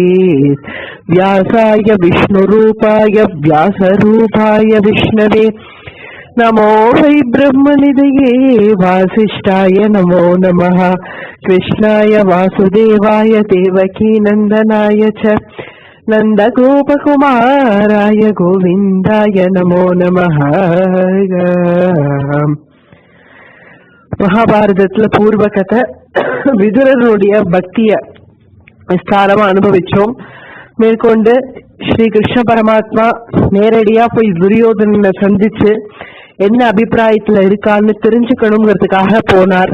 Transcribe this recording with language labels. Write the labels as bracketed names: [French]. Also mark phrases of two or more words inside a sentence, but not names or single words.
[Sanskrit] व्यासाय विष्णुरूपाय व्यासरूपाय विष्णवे नमो वै ब्रह्मनिधये वासिष्ठाय नमो नमः। कृष्णाय वासुदेवाय देवकी नंदनाय च नंदगोपकुमाराय गोविंदाय नमो नमः। [Tamil] மகாபாரதத்துல பூர்வ கதை விதுரனுடைய பக்திய விஸ்தாரமா அனுபவிச்சோம். மேற்கொண்டு ஸ்ரீ கிருஷ்ண பரமாத்மா நேரடியா போய் துரியோதனனை சந்திச்சு என்ன அபிப்பிராயத்துல இருக்கான்னு தெரிஞ்சுக்கணுங்கிறதுக்காக போனார்.